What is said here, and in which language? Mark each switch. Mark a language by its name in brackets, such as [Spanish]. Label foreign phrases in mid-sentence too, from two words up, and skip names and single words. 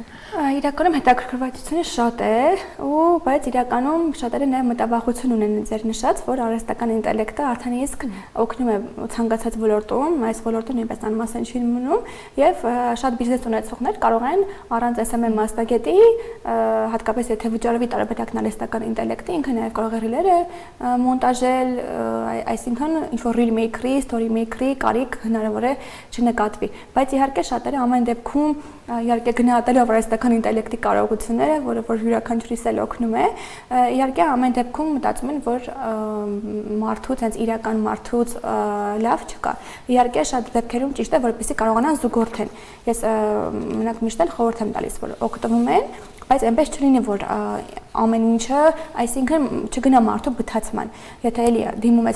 [Armenian] Իրականում հետաքրքրվածությունը շատ է, բայց իրականում շատերը նաև մտավախություն ունեն ձեր նշած, որ արհեստական ինտելեկտը արդեն իսկ օգնում է ցանկացած ոլորտում, այս ոլորտը նույնպես անմասն չի մնում եւ շատ բիզնես ունեցողներ կարող են առանց SMM մասնագետի, հատկապես եթե վճարովի տարբերակն արհեստական ինտելեկտի, ինքը նաև կարող է ռիլերը մոնտաժել, այսինքն ինչ-որ [English] reel maker- [Armenian] ի, [English] story maker- [Armenian] ի կարիք հնարավոր է չնկատվի, բայց իհարկե շատերը ամեն դեպքում իհարկե գնահատելով արհեստական ինտելեկտի կարողությունները, որը որ յուրաքանչյուրիս էլ օգնում է, իհարկե ամեն դեպքում մտածում են, որ մարդուց, հենց իրական մարդուց լավ չկա։ Իհարկե շատ դեպքերում ճիշտ է, որպեսզի կարողանան զուգորդեն։ Ես մենակ միշտ էլ խորհուրդ եմ տալիս, որ օգտվում են, բայց այնպես չլինի, որ ամեն ինչը, այսինքն չգնա մարդու բթացման։ Եթե էլի դիմում